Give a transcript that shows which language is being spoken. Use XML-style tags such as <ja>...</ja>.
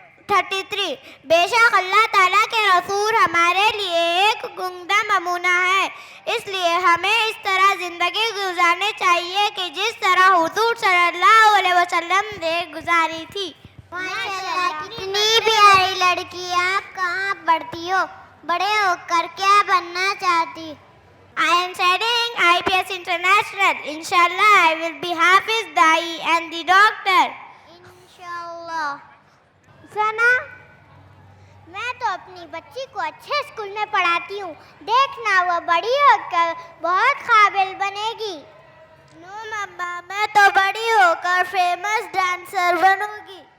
<ur>33۔ بے شک اللہ تعالیٰ کے رسول ہمارے لیے ایک عمدہ نمونہ ہے، اس لیے ہمیں اس طرح زندگی گزارنی چاہیے کہ جس طرح حضور صلی اللہ علیہ وسلم نے گزاری تھی۔ ماشاءاللہ کتنی پیاری لڑکی، آپ کہاں پڑھتی ہو؟ بڑے ہو کر کیا بننا چاہتی؟</ur> <en>I am studying IPS International. Inshallah, I will be Hafiz, Da'i and the doctor.</en> <ur>انشاءاللہ۔ ثنا، میں تو اپنی بچی کو اچھے اسکول میں پڑھاتی ہوں، دیکھنا وہ بڑی ہو کر بہت قابل بنے گی۔ نو مما، میں تو بڑی ہو کر فیمس ڈانسر بنوں گی۔</ur>